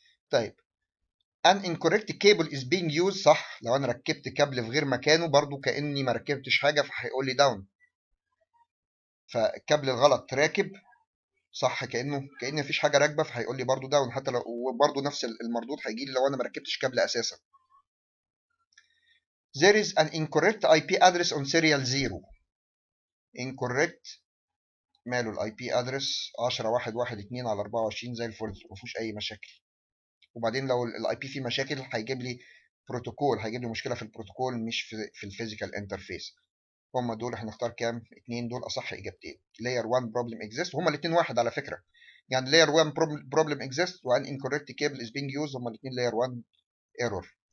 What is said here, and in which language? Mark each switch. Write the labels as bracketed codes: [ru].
[ar] طيب [en] an incorrect cable is being used، [ar] صح، لو انا ركبت كابل في غير مكانه برضو كاني ما ركبتش حاجه فهيقول لي داون. فالكابل الغلط راكب، صح، كأن مفيش حاجه راكبه فهيقول لي برضو داون، حتى لو برضو نفس المردود هيجي لي لو انا ما ركبتش كابل اساسا. [en] there is an incorrect IP address on serial 0. [ar] incorrect ماله الاي بي ادرس 10.1.1.2 على 24 زي الفل، ما فيهوش اي مشاكل. وبعدين لو الاي بي فيه مشاكل هيجيب لي بروتوكول، هيجيب لي مشكله في البروتوكول مش في الفيزيكال انترفيس. هم دول هنختار كام؟ اتنين دول اصح اجابتين. [en] layer 1 problem exists، [ar] وهما الاثنين واحد على فكره، يعني [en] layer 1 problem exists وان incorrect cable is being used، [ar] هما الاثنين [en] layer 1 error.